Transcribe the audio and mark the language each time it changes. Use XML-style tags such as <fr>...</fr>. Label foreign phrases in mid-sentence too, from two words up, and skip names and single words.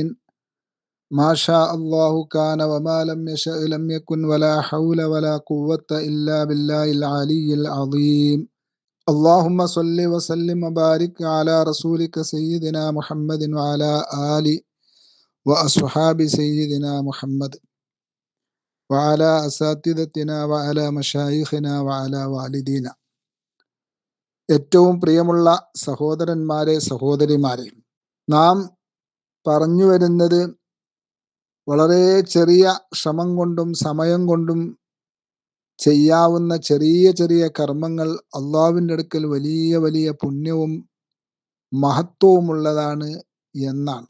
<ar>ما شاء الله كان وما لم يشأ لم يكن ولا حول ولا قوة إلا بالله العلي العظيم. اللهم صل وسلم وبارك على رسولك سيدنا محمد وعلى آل وأصحاب سيدنا محمد وعلى أساتذتنا وعلى مشايخنا وعلى والدينا.</ar> <ml>ഏറ്റവും പ്രിയമുള്ള സഹോദരന്മാരെ, സഹോദരിമാരെ, നാം പറഞ്ഞു വരുന്നത് വളരെ ചെറിയ ശ്രമം കൊണ്ടും സമയം കൊണ്ടും ചെയ്യാവുന്ന ചെറിയ ചെറിയ കർമ്മങ്ങൾ അള്ളാഹുവിൻ്റെ അടുക്കൽ വലിയ വലിയ പുണ്യവും മഹത്വവുമുള്ളതാണ് എന്നാണ്.</ml>